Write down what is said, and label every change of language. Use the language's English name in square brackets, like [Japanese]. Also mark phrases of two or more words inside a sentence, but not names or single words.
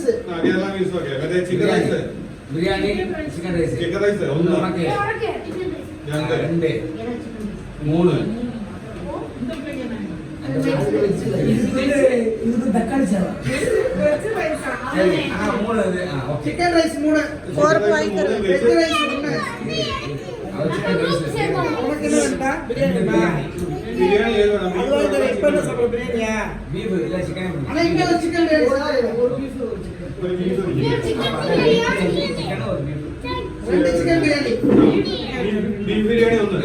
[Tamil] கேரளா மீல்ஸ் ஓகே ಮತ್ತೆ [English] chicken rice [Kannada] ಬಿರಿಯಾನಿ [English] chicken rice [Kannada] ಒಂದು [Tamil] ಉನಕ್ಕೆ [Malayalam] രണ്ട് [Kannada] ಮೂರು [Tamil] ಇದು தக்காளி சாதம் [Kannada] ಮೂರು ಅದೇ [English] chicken rice [Kannada] ಮೂರು 4 [English] point veg rice [Kannada] ಮೂರು [Tamil] பிரியாணி ஏதோ நம்ம இப்ப சாப்பிற பிரியாணியா பீஃப் இல்ல சிக்கன் அண்ணா இங்க ஒரு சிக்கன் பிரியாணி ஒரு பீஃப் ஒரு சிக்கன் ரெண்டு சிக்கன் பிரியாணி பீஃப் பிரியாணி ஒன்னு